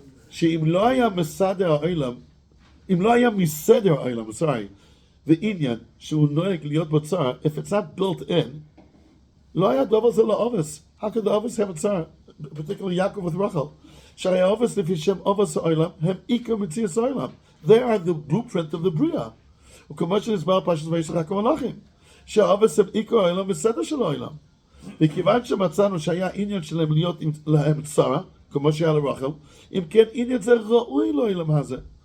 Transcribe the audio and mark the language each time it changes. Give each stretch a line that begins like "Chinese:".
Hebrew: שאם לא היה מסדר העולם, אם לא היה מסדר העולם, ועניין שהוא נוהג להיות בצער,
English: if it's not built in,
Hebrew: לא היה דבר זה לאובס.
English: How could the ovus have a tsar? Particularly Yaakov with Rachel.
Hebrew: שהרי האובס לפי שם אובס העולם, הם עיקר מציאס העולם.
English: They are the blueprint of the בריאה.
Hebrew: וכמו שנסבר פרשת וישלח המלאכים, שהאובס הם עיקר העולם וסדר של העולם. וכיוון שמצאנו שהיה עניין שלהם להיות להם צרה, כמו שהיה לרחל, אם כן עניין זה ראוי לעולם הזה.